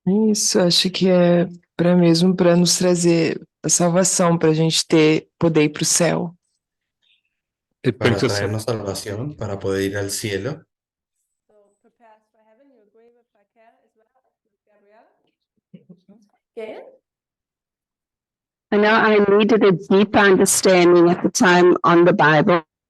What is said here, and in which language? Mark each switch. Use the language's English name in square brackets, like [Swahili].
[Portuguese] Isso, acho que é para mesmo para nos trazer a salvação, para a gente poder ir para o céu. [Spanish] Para traernos salvación, para poder ir al cielo. [English] So prepare us for heaven. You agree with Raquel as well, with Gabriella? Gail? I know I needed a deeper understanding at the time on the Bible.